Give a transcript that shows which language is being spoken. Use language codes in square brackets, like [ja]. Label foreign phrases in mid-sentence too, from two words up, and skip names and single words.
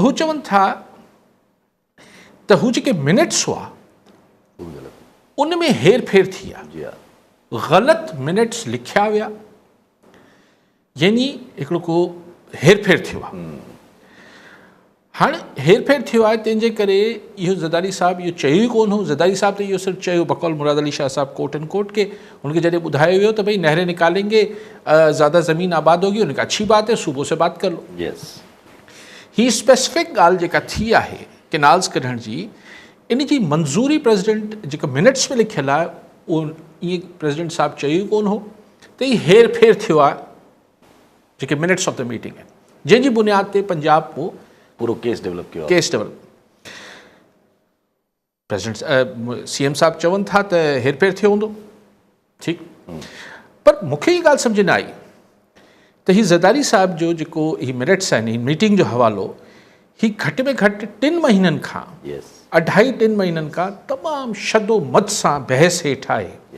[sd] हू चवनि था त हू जेके मिनट्स हुआ उन में हेर फेर थी आहे, ग़लति मिनट्स लिखिया विया, यानी हिकिड़ो को हेर फेर थियो आहे। हाणे हेर फेर थियो आहे तंहिंजे करे इहो ज़रदारी साहब इहो चयो ई कोन हो। ज़रदारी साहब त इहो सिर्फ़ु चयो बकौल मुराद अली शाह साहब [en] quote and quote [sd] के, उनखे जॾहिं ॿुधायो वियो त [ur] بھئی نہریں نکالیں گے، زیادہ زمین آباد ہوگی، ان کا اچھی بات ہے، صوبوں سے بات کر لو. [sd] ही स्पेसिफिक ॻाल्हि जेका थी आहे केनाल्स कढण जी, इन जी मंज़ूरी प्रेसिडेंट जेका मिनट्स में लिखियलु आहे उहो ईअं प्रेसिडेंट साहब चयो ई कोन हो त हीउ हेर फेर थियो आहे जेके [en] minutes of the meeting [sd] आहिनि, जंहिंजी बुनियाद ते पंजाब पोइ पूरो केस डेवलप कयो। प्रेसिडेंट सीएम साहब चवनि था त हेर फेर थियो हूंदो, ठीकु, पर मूंखे इहा ॻाल्हि सम्झ न आई त हीउ ज़रदारी साहब जो जेको ही मिनट्स आहिनि, ही मीटिंग जो हवालो, ही घटि में घटि 3 महीननि खां 2.5-3 महीननि खां तमामु शदोमद सां बहस हेठि आहे।